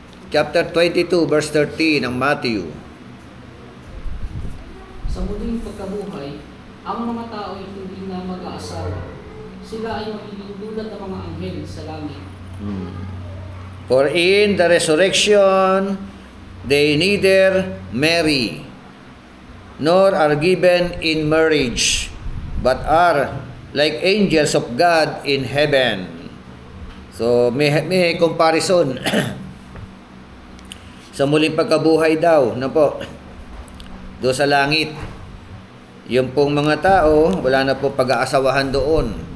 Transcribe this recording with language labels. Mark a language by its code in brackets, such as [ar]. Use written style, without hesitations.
[tl] Chapter 22, verse 30 ng Matthew. Sa muling pagkabuhay, ang mga tao ay hindi na mag-aasawa. Sila ay magiging tulad ng mga anghel sa langit. [en] For in the resurrection, they neither marry, nor are given in marriage, but are like angels of God in heaven. [tl] So, may comparison. Sa muling pagkabuhay daw, doon sa langit, yung pong mga tao, wala na po pag-aasawahan doon.